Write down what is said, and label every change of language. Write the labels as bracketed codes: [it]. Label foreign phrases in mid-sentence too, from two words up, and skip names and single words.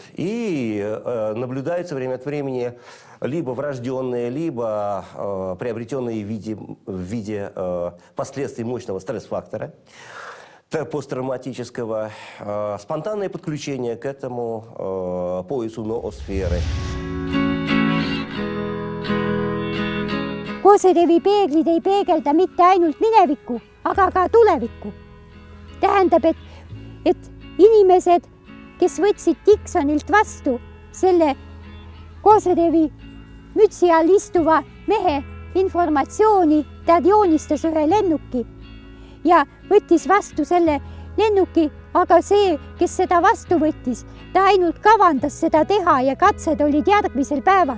[ru] И наблюдаются время от времени либо врожденные, либо приобретенные в виде последствий мощного стресс-фактора посттравматического, спонтанное подключение к этому поясу ноосферы. [et] Koserevi peeglid ei peegelda mitte ainult minevikku, aga ka tulevikku. Tähendab, et inimesed, kes võtsid Dixonilt vastu selle Koserevi mütsi all istuva mehe informatsiooni, ta joonistas ühe lennuki ja võttis vastu selle lennuki, aga see, kes seda vastu võttis, ta ainult kavandas seda teha ja katsed olid järgmisel päeval.